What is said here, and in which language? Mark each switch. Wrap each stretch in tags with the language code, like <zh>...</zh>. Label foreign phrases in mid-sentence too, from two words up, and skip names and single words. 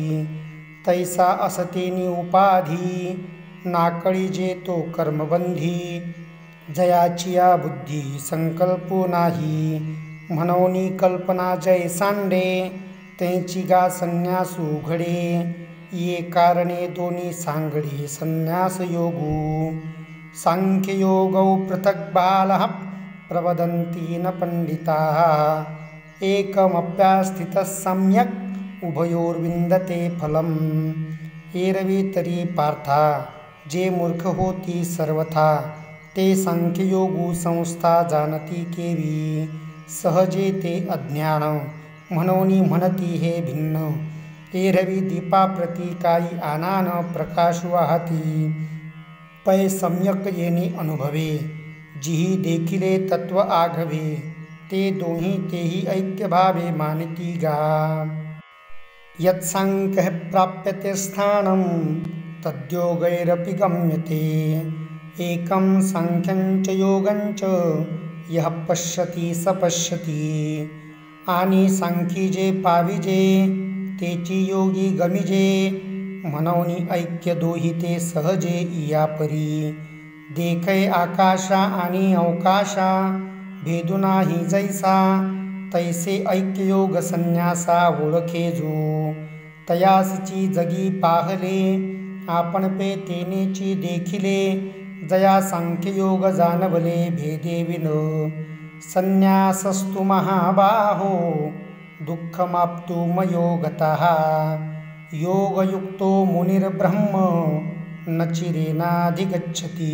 <mr>तैसा असतेनी उपाधी, नाकळी जे तो कर्मबंधी. जयाचिया बुद्धी संकल्पो नाही, म्हणूनी कल्पना जय सांडे. त्यांची गा संन्यासू घडे. ये कारणे दोन्ही सांगडे</mr> <sa>संन्यास योगू सांख्ययोगौ पृथक् बालः प्रवदन्ति न पंडिताः एकमप्यास्थितः सम्यक् उभयोर्विन्दते फलम्।</sa> <mr>एरवी तरी पार्था जे मूर्ख होती सर्वथा ते सांख्ययोगू संस्था जाणती केवी सहजे ते अज्ञान म्हणोनी म्हणती हे भिन्न। एरवी दीपाप्रती काही आनान प्रकाश वाहती पै सम्यक येणे अनुभवे जिही देखिले तत्व आघवे ते दोही तेही ऐक्यभावे मानिती गा।</mr> <sa>यत्सांख्यः प्राप्यते स्थानं तद्योगैरपि गम्यते एकं सांख्यं च योगं च यः पश्यति स पश्यति।</sa> <mr>आणि सांख्यी जे पाविजे तेची योगी गमिजे मनवनी ऐक्य दोही ते सहजे इया परी। देखै आकाशा आणि अवकाशा भेदू नाही जैसा तैसे ऐक्ययोग संन्यासा ओळखे जो। तयासची जगी पाहले आपण पे तेनेची देखिले जया सांख्ययोग जाणवले भेदे विन।</mr> <sa>संन्यासस्तु महाबाहो दुःखमाप्तुं योगतः योगयुक्तो मुनिर्ब्रह्म न चिरेनाधिगच्छति।</sa>